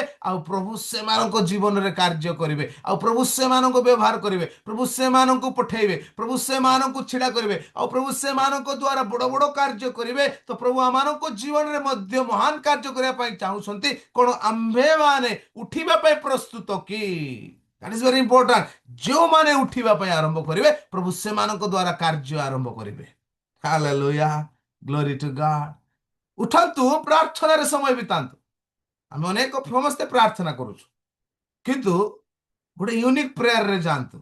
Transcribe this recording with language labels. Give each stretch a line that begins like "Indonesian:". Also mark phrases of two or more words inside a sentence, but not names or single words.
Odia: ଆଉ ପ୍ରଭୁ ସେମାନଙ୍କ ଜୀବନରେ କାର୍ଯ୍ୟ କରିବେ, ଆଉ ପ୍ରଭୁ ସେମାନଙ୍କୁ ବ୍ୟବହାର କରିବେ, ପ୍ରଭୁ ସେମାନଙ୍କୁ ପଠେଇବେ, ପ୍ରଭୁ ସେମାନଙ୍କୁ ଛିଡା କରିବେ, ଆଉ ପ୍ରଭୁ ସେମାନଙ୍କ ଦ୍ୱାରା ବଡ ବଡ କାର୍ଯ୍ୟ କରିବେ। ତ ପ୍ରଭୁ ଆମମାନଙ୍କ ଜୀବନରେ ମଧ୍ୟ ମହାନ କାର୍ଯ୍ୟ କରିବା ପାଇଁ ଚାହୁଁଛନ୍ତି। କଣ ଆମ୍ଭେମାନେ ଉଠିବା ପାଇଁ ପ୍ରସ୍ତୁତ କି?
English: That is very important.
Odia: ଯେଉଁମାନେ ଉଠିବା ପାଇଁ ଆରମ୍ଭ କରିବେ, ପ୍ରଭୁ ସେମାନଙ୍କ ଦ୍ୱାରା କାର୍ଯ୍ୟ ଆରମ୍ଭ କରିବେ। ହାଲେଲୁୟା।
English: Glory to God.
Odia: ଉଠନ୍ତୁ, ପ୍ରାର୍ଥନାରେ ସମୟ ବିତାନ୍ତୁ। ଆମେ ଅନେକ ସମସ୍ତେ ପ୍ରାର୍ଥନା କରୁଛୁ, କିନ୍ତୁ ଗୋଟେ
English: unique prayerରେ
Odia: ଯାଆନ୍ତୁ।